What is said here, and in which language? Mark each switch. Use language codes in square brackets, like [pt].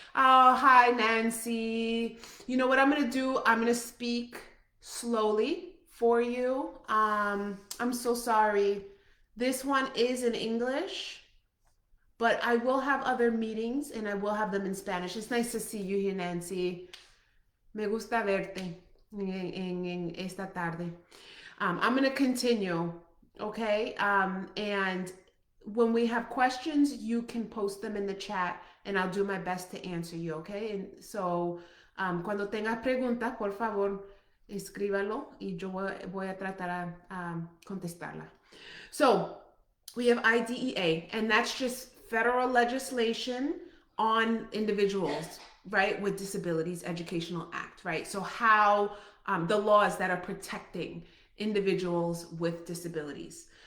[en] Oh, hi, Nancy. You know what I'm going to do? I'm going to speak slowly for you. I'm so sorry. This one is in English, but I will have other meetings and I will have them in Spanish. It's nice to see you here, Nancy. [es] Me gusta verte en esta tarde. [en] I'm going to continue, okay? And when we have questions, you can post them in the chat and I'll do my best to answer you, okay? And so, [es] cuando tengas preguntas, por favor, escríbalo y yo voy a tratar a contestarla. [en] So, we have IDEA, and that's just federal legislation on individuals, right, with disabilities educational act, right? So how the laws that are protecting individuals with disabilities.